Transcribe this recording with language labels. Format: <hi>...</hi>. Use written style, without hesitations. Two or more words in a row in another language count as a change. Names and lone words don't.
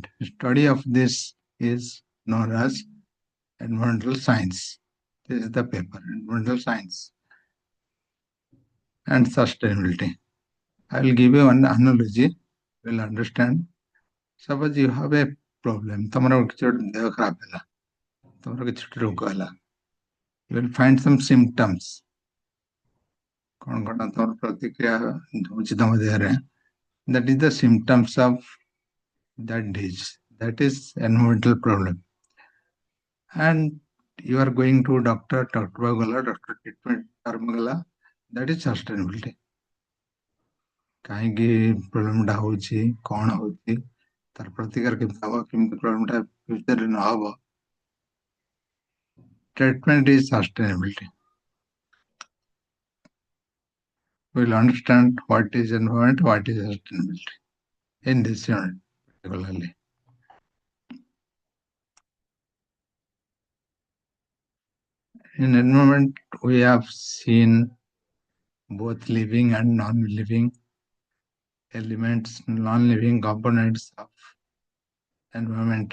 <en>The study of this is known as environmental science. This is the paper, environmental science and sustainability. I will give you one analogy. You will understand. Suppose you have a problem.</en> <or>ତମର କିଛି ଗୋଟେ ଦେହ ଖରାପ ହେଲା, ତମର କିଛି ଗୋଟେ ରୋଗ ହେଲା.</or> <en>You will find some symptoms.</en> <or>କ'ଣ ତମର ପ୍ରତିକ୍ରିୟା ହଉଛି ତମ ଦେହରେ.</or> <en>That is the symptoms of that disease. That is environmental problem. And you are going to doctor</en> <or>ଗଲା, doctor treatment ଆରମ୍ଭ କଲା.</or> <en>That is sustainability.</en> <or>କାହିଁକି ପ୍ରୋବ୍ଲେମଟା ହଉଛି, କ'ଣ ହଉଛି, ତାର ପ୍ରତିକାର କେମିତି ହବ, କେମିତି ପ୍ରୋବ୍ଲେମଟା ଫ୍ୟୁଚରରେ ନ ହବ.</or> <en>Treatment is sustainability. We'll understand what is environment, what is sustainability in this unit particularly. In environment, we have seen both living and non-living elements, non-living components of environment.</en>